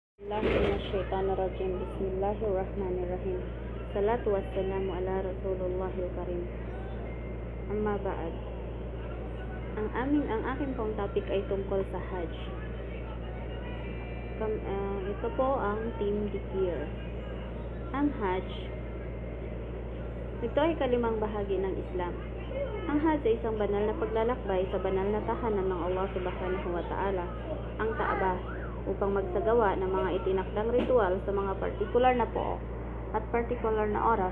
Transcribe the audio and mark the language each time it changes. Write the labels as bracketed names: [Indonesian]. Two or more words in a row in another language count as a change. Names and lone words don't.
[Arabic] من الشيطان الرجيم. بسم الله الرحمن الرحيم. الصلاة والسلام على رسول الله الكريم. أما بعد. [Filipino] Ang aking pong topic ay tungkol sa Hajj. Ito po ang Team Dikir. Ang Hajj, ito ay kalimang bahagi ng Islam. Ang Hajj ay isang banal na paglalakbay sa banal na tahanan ng Allah [Arabic] سبحانه وتعالى, [Filipino] ang Kaaba, upang magsagawa ng mga itinakdang ritual sa mga partikular na po at partikular na oras.